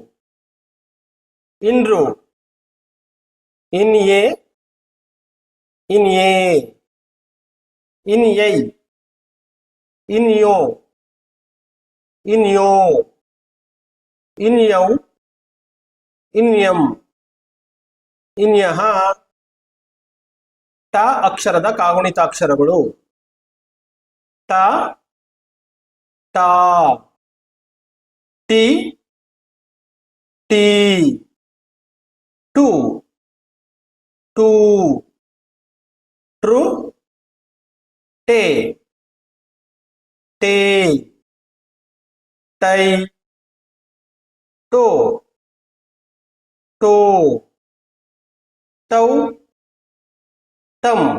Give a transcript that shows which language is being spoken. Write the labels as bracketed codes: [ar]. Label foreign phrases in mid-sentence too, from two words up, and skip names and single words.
[kn] ಇನ್ರು ಇನ್ಯೆ ಇನ್ಯೆ ಇನ್ಯೈ ಇನ್ಯೋ ಇನ್ಯೋ ಇನ್ಯೌ ಇನ್ಯಂ ಇನ್ಯಹ ಟ ಅಕ್ಷರದ ಕಾಗುಣಿತಾಕ್ಷರಗಳು ಟ ಟಾ ಟಿ ಟಿ ಟು ಟೂ ಟ್ರು ಟೇ ಟೇ ಟೈ ಟೋ ಟೋ ಟೌ ಟಂ